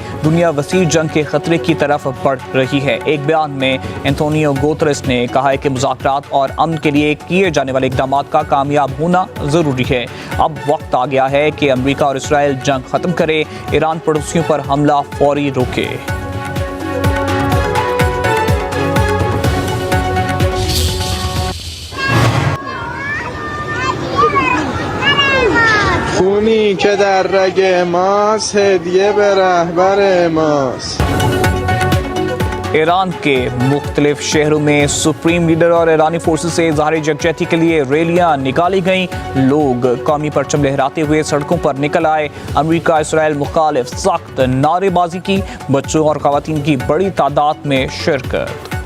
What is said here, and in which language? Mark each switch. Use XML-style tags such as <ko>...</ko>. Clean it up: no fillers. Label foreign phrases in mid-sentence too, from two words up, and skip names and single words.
<ur>دنیا وسیع جنگ کے خطرے کی طرف بڑھ رہی ہے. ایک بیان میں انتونیو گوتیرس نے کہا ہے کہ مذاکرات اور امن کے لیے کیے جانے والے اقدامات کا کامیاب ہونا ضروری ہے. اب وقت آ گیا ہے کہ امریکہ اور اسرائیل جنگ ختم کرے. ایران پڑوسیوں پر حملہ فوری روکے.</ur> <fa>خونی که در رگ ماست هدیه به رهبر ماست।</fa> <ur>ایران کے مختلف شہروں میں</ur> <en>supreme leader</en> <ur>اور ایرانی فورسز سے ظاہر یکجہتی کے لیے ریلیاں نکالی گئیں. لوگ قومی پرچم لہراتے ہوئے سڑکوں پر نکل آئے. امریکہ اسرائیل مخالف سخت نعرے بازی کی. بچوں اور خواتین کی بڑی تعداد میں شرکت.</ur>